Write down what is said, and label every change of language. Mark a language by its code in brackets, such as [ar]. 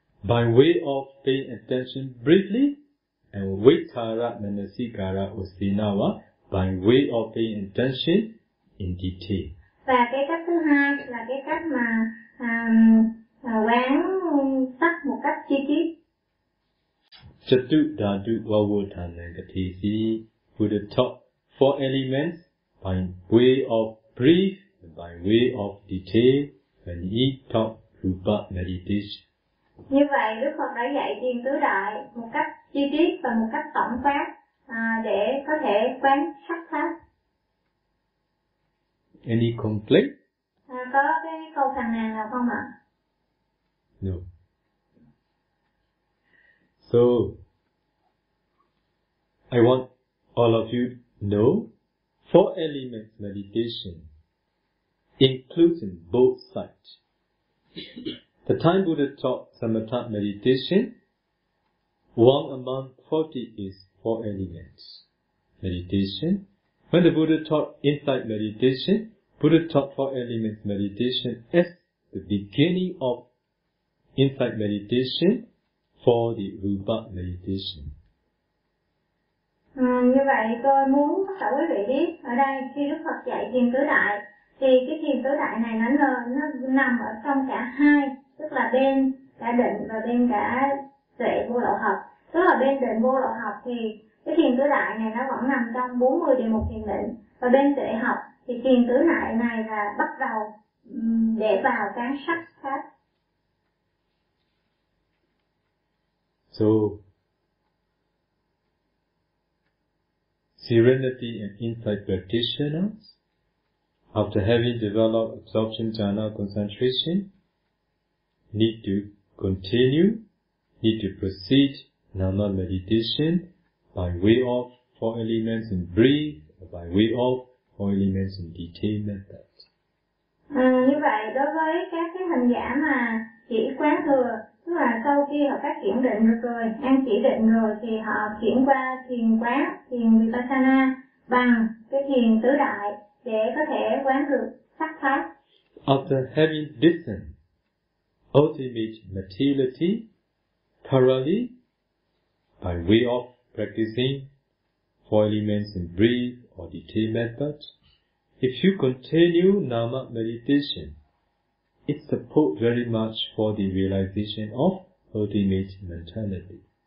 [en] By way of paying attention briefly, and [pi] vichara manasikara usinava, [en] by way of paying attention in detail. [vi] Và cái cách thứ hai là cái cách mà quán sắc một cách chi tiết. [pi] Chattu dhatu vavodha nangati si [en] Buddha taught four elements by way of brief, by way of detail, when he taught rupa meditation. [vi] Như vậy Đức Phật đã dạy thiền tứ đại một cách chi tiết và một cách tổng quát để có thể quán sắc pháp. [en] Any complaint? [vi] Có cái câu phàn nàn nào không ạ? [en] No. So, I want all of you to know four elements meditation including both sides. The time Buddha taught Samatha meditation, one among 40 is four elements meditation. When the Buddha taught insight meditation, Buddha taught four elements meditation as the beginning of insight meditation for the rupa meditation. [vi] Như vậy tôi muốn tất cả quý vị biết ở đây khi Đức Phật dạy thiền tứ đại thì cái thiền tứ đại này nó nằm ở trong cả hai, tức là bên cả định và bên cả tuệ vô lậu học. Tức là bên định vô lậu học thì cái thiền tứ đại này nó vẫn nằm trong 40 địa mục thiền định, và bên tuệ học thì thiền tứ đại này là bắt đầu để vào cái sắc pháp. [en] So serenity and insight practitioners, after having developed absorption, jhana, concentration, need to continue, need to proceed nama meditation by way of four elements in brief, or by way of four elements in detail method. [vi] Như vậy, đối với các cái hành giả mà chỉ quán thừa, tức là sau khi họ phát triển định được rồi, ăn chỉ định rồi thì họ chuyển qua thiền quán, thiền vipassana bằng cái thiền tứ đại để có thể quán được sắc pháp. [en] After having listened ultimate materiality thoroughly by way of practicing four elements in brief or detail method, if you continue nama meditation, it support very much for the realization of ultimate mentality.